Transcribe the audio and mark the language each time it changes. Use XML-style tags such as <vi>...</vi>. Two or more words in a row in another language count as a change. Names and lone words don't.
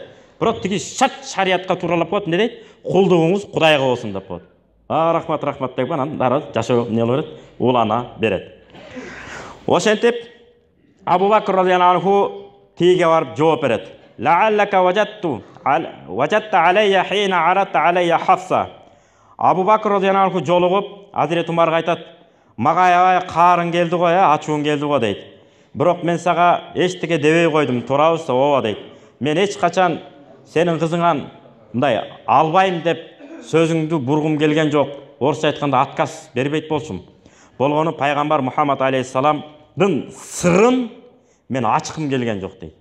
<ky>Бирок тиги шариятка тууралап коет, эмне дейт? Кулдугуңуз Кудайга болсун деп коет. Рахмат деп анан дары жашоо эмне болот? Улана берет. Ошентип Абу Бакр</ky> <ar>رضي الله عنه</ar> <ky>тиге барып жооп берет.</ky> <ar>لعلك وجدت علي حين عرضت علي حفصة.</ar> <ky>Абу Бакр</ky> <ar>رضي الله عنه</ar> <ky>жолугуп Азирет Умарга айтат: "Мага аябай каарың келди го, ачууң келди го" дейт. "Бирок мен сага эчтеке дебей койдум, туурабызбы?" "Ооба" дейт. "Мен эч качан сенин кызыңан мындай албайм деп сөзүңдү бургум келген жок. Орусча айтканда отказ бербейт болчумун. Болгону пайгамбар Мухаммад алейхиссаламдын сырын мен ачкым келген жок" дейт.</ky>